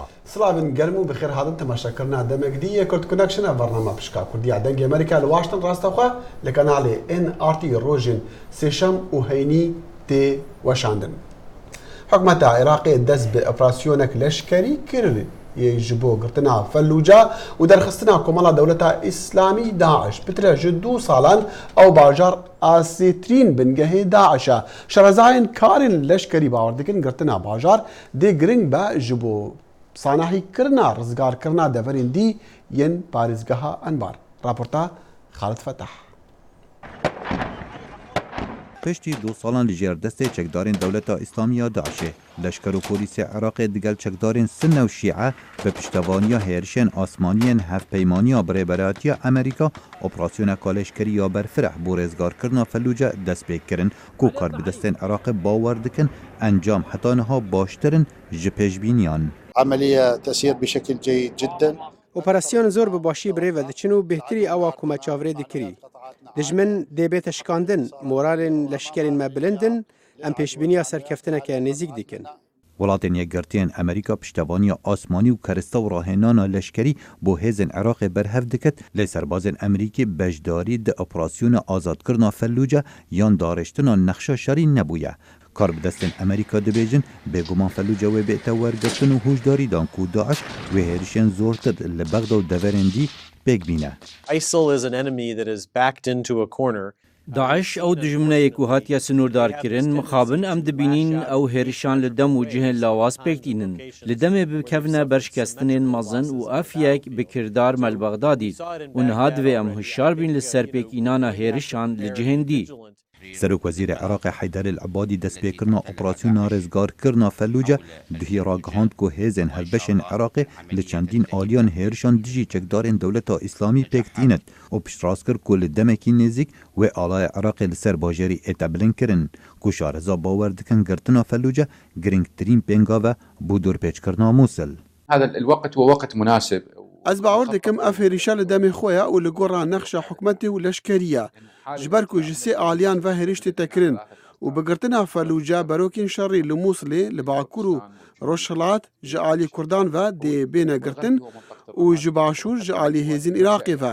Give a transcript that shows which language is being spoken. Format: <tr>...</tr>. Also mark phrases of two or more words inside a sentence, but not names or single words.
<ku>سڵاوین گەرم و بەخێر هاتن تەماشاکردنا دەمەکدیە کورد کۆنێکشنە بەرنامە پشکا کوردیا دەنگی ئەمریکا لە واشنگتن ڕاستەخوا لە کەناڵێ NRT ڕۆژین سێشەم و هەینی تێ وەشاندن. حکومەتە عێراقی دەست بە ئۆپراسیۆنێک لەشکەری کرد ji bo girtina Felluca û derxistina Komala Dewleta İslamî Daeş bitire ji 2 salan ew bajar asêtirîn bingehê Daeş e. Şerezayên karên leşkerî bawer dikin girtina bajar dê giring be ji bo sanahîkirina rizgarkirina deverên dî yên parêzgeha Enbar. Raporta Xalid Fetah. پشتی 2 سالان لجێر دەستێ چەکدارên دەولەتا ئیسلامیە داعشê لەشکەر و پۆلیسê عێراقê digel çekdarên Sunne û Şîe bi piştevaniya hêrişên asmaniyên hevpeymaniya birêberatiya Amerîka operasyoneka leşkeriya berfireh bû rêzgarkirina Felluce dest pê kirin ku karbidestên Iraqê bawer dikin encam heta niha baştirin ji pêşbîniyan.</ku> <ar>عملية تسير بشكل جيد جدا.</ar> <ku>Operasyona zor bi başî birêve diçin û bêhtirî ewa ku me çavrê dikirî. Dijmin dê bête şikandin, moralên leşkerên me bilindin, em pêşbîniya serkeftineke nêzik dikin. Welatên yekgirtiyên Amerîka piştevaniya asmanî û kerista û rahênana leşkerî bo hêzên Iraqê berhev dikit lê serbazên Amerîkî beşdarî di operasyona azadkirina Felluce yan darêştina nexşa şerî nebûye. Karbidestên Amerîka dibêjin bêguman Felluce wê bête wergirtin û hûşdarî dan ku Daeş wê hêrişên zortir li Bexda û deverên dî pêk bîne.</ku> <en>ISIL is an enemy that is backed into a corner.</en> <ku>Daeş ew dijmineyek û hatiye sinûrdarkirin mixabin em dibînin ew hêrişan li dem û cihên lawaz pêk dînin. Li demê bikevine berşkestinên mezin û ev yek bi kirdar Melbexdadî û niha divê em hişyar bîn li ser pêkînana hêrişan li cihên dî. Serok Wezîrê Iraqê Heyder el-Ebadî destpêkirina operasyona rêzgarkirina Felluce duhî ragihand ku hêzên hevbeşên Iraqê li çendîn aliyan hêrişan dijî çekdarên Dewleta İslamî pêk tînin û piştrast kir ku li demekî nêzik wê alaya Iraqê li ser bajarî êtebilind kirin ku şareza bawer dikin girtina Felluce girîngtirîn pênga ve bû dûrpêçkirina Musil.</ku> <ar>هذا الوقت هو وقت مناسب.</ar> <ku>Ez bawer dikim ev hêrîşa li demê xwe ye û li gora nexşa hikûmetê û leşkerî ye ji ber ku ji sê aliyan ve hêrîş tê tekirin û bi girtina Felluce berokên şerî li Musilê li Bakur û Rojhilat ji alî Kurdan ve dê bêne girtin û ji başûr ji alî hêzên Iraqê ve.</ku>